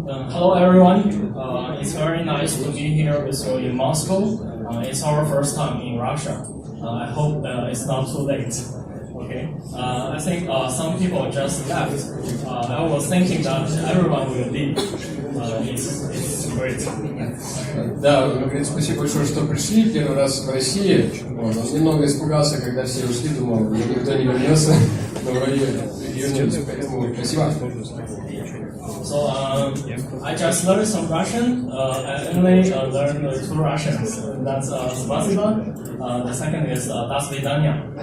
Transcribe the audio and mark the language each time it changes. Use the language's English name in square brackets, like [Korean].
[English] Hello everyone, it's very nice to be here with you in Moscow. It's our first time in Russia. I hope it's not too late. Okay. I think some people just left. I was thinking that everyone will leave. It's great. [Russian] Да, он говорит, спасибо большое, что пришли. Первый раз в России. Он немного испугался, когда все ушли, думал, никто не вернется. Но вроде вернется, поэтому спасибо. [English] So I just learned some Russian. I only learned 2 Russians. That's спасибо. The second is [Russian] до свидания.